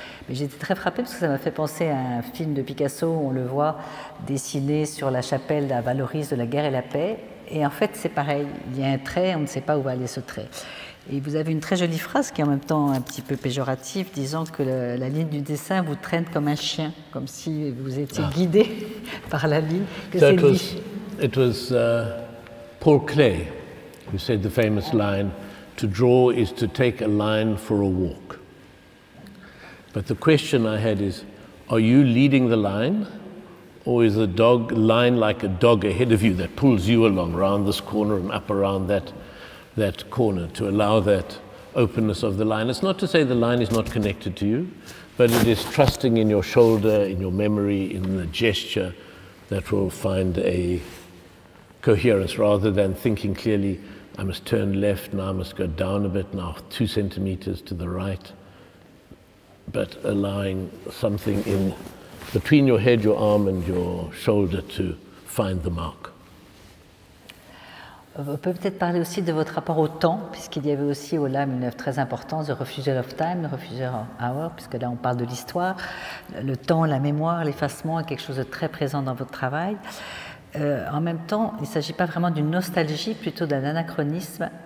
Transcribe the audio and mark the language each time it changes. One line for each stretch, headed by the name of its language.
French: Mais j'étais très frappée parce que ça m'a fait penser à un film de Picasso où on le voit dessiné sur la chapelle à Valoris de la guerre et la paix. Et en fait, c'est pareil, il y a un trait, on ne sait pas où va aller ce trait. Et vous avez une très jolie phrase qui est en même temps un petit peu péjorative, disant que la ligne du dessin vous traîne comme un chien, comme si vous étiez guidé par la ligne. Que
English: so it was Paul Klee who said the famous line, "To draw is to take a line for a walk." But the question I had is, are you leading the line, or is the line like a dog ahead of you that pulls you along around this corner and up around that corner to allow that openness of the line? It's not to say the line is not connected to you, but it is trusting in your shoulder, in your memory, in the gesture that will find a coherence rather than thinking clearly, I must turn left, now I must go down a bit, now 2 centimeters to the right, but allowing something in between your head, your arm and your shoulder to find the mark.
French: On peut peut-être parler aussi de votre rapport au temps, puisqu'il y avait aussi au LAM une œuvre très importante, The Refusal of Time, The Refusal Hour, puisque là on parle de l'histoire. Le temps, la mémoire, l'effacement est quelque chose de très présent dans votre travail. En même temps, il ne s'agit pas vraiment d'une nostalgie, plutôt d'un anachronisme.